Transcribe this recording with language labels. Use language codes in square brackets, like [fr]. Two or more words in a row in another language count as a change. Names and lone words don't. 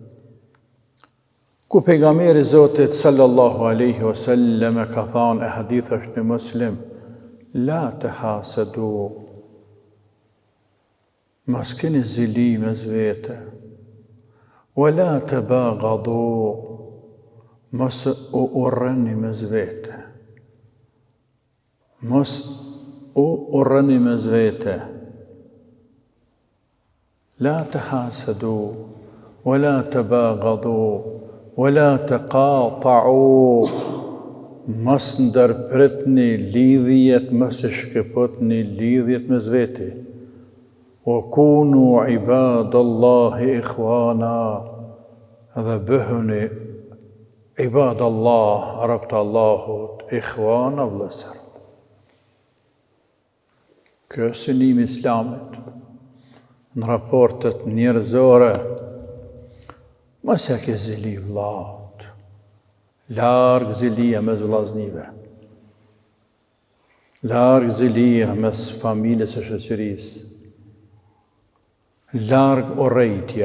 [sq] Ku pejgamberi Zotit [ar] صلى الله عليه وسلم [sq] ka thënë, e hadith është në Muslim, [ar] لا تحاسدوا, [sq] mos keni zili mes vete, [ar] ولا تباغضوا, [sq] mos u urreni mes vete, mos u urreni mes vete, [ar] لا تحاسدوا, ولا تباغضوا, ولا تقاطعوا [sq] mos ndërpretni lidhjet, mos e shkëputni lidhjet mes vete. [ar] وكونوا عباد الله إخوانا, [sq] dhe bëhuni [ar] عباد الله, [sq] arab të Allahut, ikhwana vëllezër. Kjo është synimi i Islamit në raportet njerëzore. Mos ja ke zili vllaut, larg zilia mes vllaznive, larg zilia mes familjes së shoqërisë, larg urrejtja.